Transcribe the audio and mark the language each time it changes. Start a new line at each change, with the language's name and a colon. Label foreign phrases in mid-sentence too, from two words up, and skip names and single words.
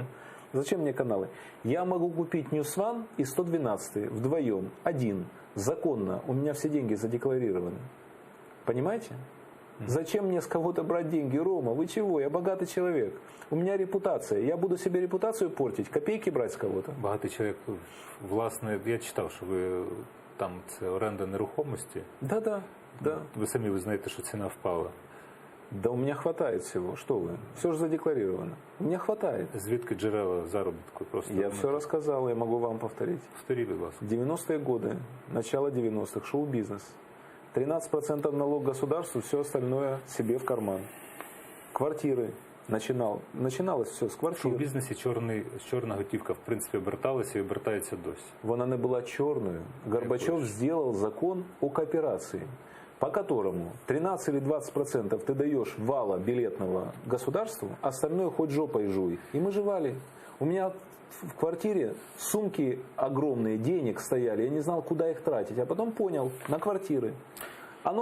Russian: Зачем мне каналы? Я могу купить News One и 112 вдвоем, один, законно. У меня все деньги задекларированы. Понимаете? Зачем мне с кого-то брать деньги? Рома, вы чего? Я богатый человек. У меня репутация. Я буду себе репутацию портить, копейки брать с кого-то.
Ukrainian: Багатий чоловік, власне, я читав, що ви там, це оренда нерухомості.
Russian: Да-да, да.
Ukrainian: Ви самі ви знаєте, що ціна впала.
Russian: Да у меня хватает всего. Что вы? Все же задекларировано. У меня хватает.
Ukrainian: Звідки джерела заробітку? Просто
Russian: Я все рассказал, я могу вам повторить.
Ukrainian: Повторіть, будь ласка.
Russian: 90-е годы, начало 90-х, шоу-бизнес. 13% налог государству, все остальное себе в карман. Квартиры. Начиналось все з
Ukrainian: В
Russian: квартир.
Ukrainian: шоу-бізнесі чорна готівка, в принципі, оберталася і обертається досі.
Russian: Вона не была черную. Горбачев сделал закон о кооперации, по которому 13 или 20% ты даешь вала билетного государству, остальное хоть жопой жуй. И мы жевали. У меня в квартире сумки огромные, денег стояли, я не знал, куда их тратить, а потом понял, на квартиры.